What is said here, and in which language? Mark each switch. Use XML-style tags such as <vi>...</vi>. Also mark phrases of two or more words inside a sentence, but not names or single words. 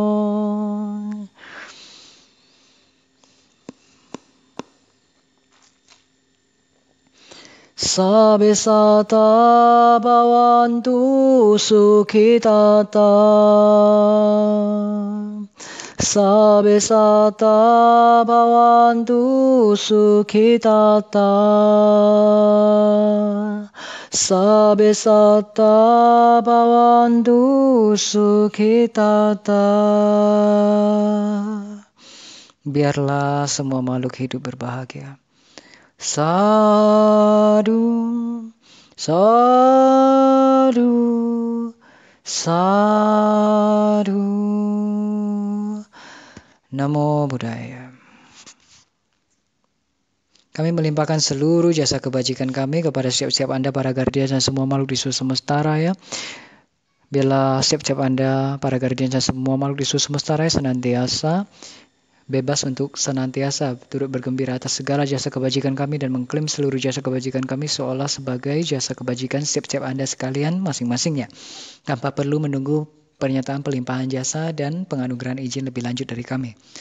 <pi>Sabe sata bhavantu sukhitata Sabe sata bhavantu sukhitata Sabe sata bhavantu sukhitata.</pi> <id>Biarlah semua makhluk hidup berbahagia.</id> <pi>Sadhu, sadhu, sadhu. Namo Buddhaya.</pi> <id>Kami melimpahkan seluruh jasa kebajikan kami kepada setiap Anda, para guardian dan semua makhluk di seluruh semesta raya. Biarlah setiap Anda, para guardian dan semua makhluk di seluruh semesta raya senantiasa bebas untuk senantiasa turut bergembira atas segala jasa kebajikan kami dan mengklaim seluruh jasa kebajikan kami seolah sebagai jasa kebajikan setiap Anda sekalian masing-masingnya, tanpa perlu menunggu pernyataan pelimpahan jasa dan penganugerahan izin lebih lanjut dari kami.</id>